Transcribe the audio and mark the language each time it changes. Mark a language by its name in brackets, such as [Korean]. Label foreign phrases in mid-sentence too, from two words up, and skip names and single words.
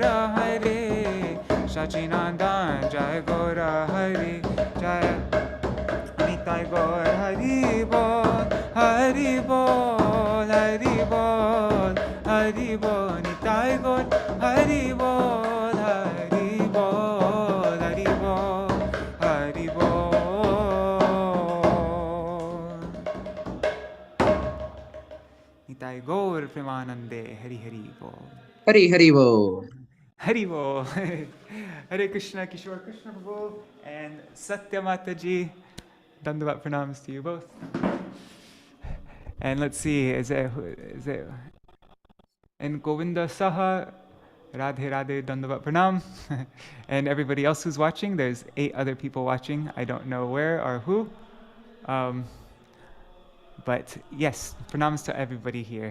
[Bangla] হরে সচ্চিদানন্দ জয় গৌর হরে জয় নিতাই গৌর হরি বল হরি বল হরি বল হরি বল নিতাই গৌর হরি বল হরি বল হরি বল হরি বল নিতাই গৌর প্রেমানন্দে হরি হরি বল হরি হরি বল হরি বল [English] Hare Krishna Kishore Krishna Prabhu and Satya Mataji. Dandavat pranams to you both. And let's see, is it and Govinda Saha, Radhe Radhe Dandavat Pranam. And everybody else who's watching, there's 8 other people watching. I don't know where or who. But yes, pranams to everybody here.